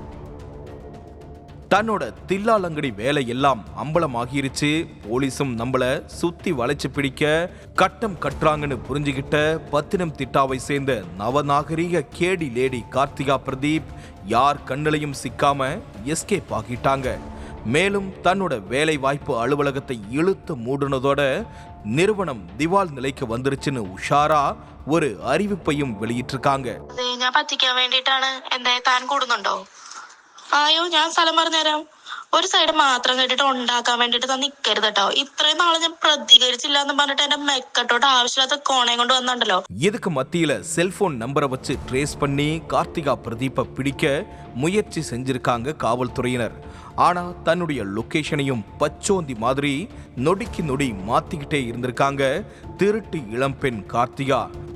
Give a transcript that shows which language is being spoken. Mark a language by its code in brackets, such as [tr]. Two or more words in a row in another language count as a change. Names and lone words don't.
[ta] தன்னோட தில்லாலங்கடி வேலை எல்லாம் அம்பலமாகிருச்சு, போலீஸும் நம்மள சுத்தி வளைச்சு பிடிக்க கட்டம் கட்டுறாங்கன்னு புரிஞ்சுக்கிட்ட பத்தினம்திட்டாவை சேர்ந்த நவநாகரீக கேடி லேடி கார்த்திகா பிரதீப் யார் கண்ணிலையும் சிக்காம எஸ்கேப் ஆகிட்டாங்க. மேலும் தன்னோட வேலை வாய்ப்பு அலுவலகத்தை இழுத்து மூடுனதோட நிறுவனம் திவால் நிலைக்கு வந்துருச்சுன்னு உஷாரா ஒரு அறிவிப்பையும் வெளியிட்டிருக்காங்க. [ml] അയ്യോ ഞാൻ സ്ഥലം പറഞ്ഞുതരാം. ഒരു സൈഡ് മാത്രം കേട്ടിട്ട് ഉണ്ടാക്കാൻ വേണ്ടിട്ട് നിൽക്കരുത് കേട്ടോ. ഇത്രയും നാളെ ഞാൻ പ്രതികരിച്ചില്ല എന്ന് പറഞ്ഞിട്ട് എന്റെ മെക്കട്ടോട്ട് ആവശ്യമില്ലാത്ത കോണയം കൊണ്ട് വന്നിട്ടുണ്ടല്ലോ. [ta] இதுக்கு மத்தியில செல்போன் நம்பரை வச்சு ட்ரேஸ் பண்ணி கார்த்திகா பிரதீப்பை பிடிக்க முயற்சி செஞ்சிருக்காங்க காவல்துறையினர். ஆனா தன்னுடைய லொகேஷனையும் பச்சோந்தி மாதிரி நொடிக்கு நொடி மாத்திக்கிட்டே இருந்திருக்காங்க திருட்டு இளம்பெண் கார்த்திகா.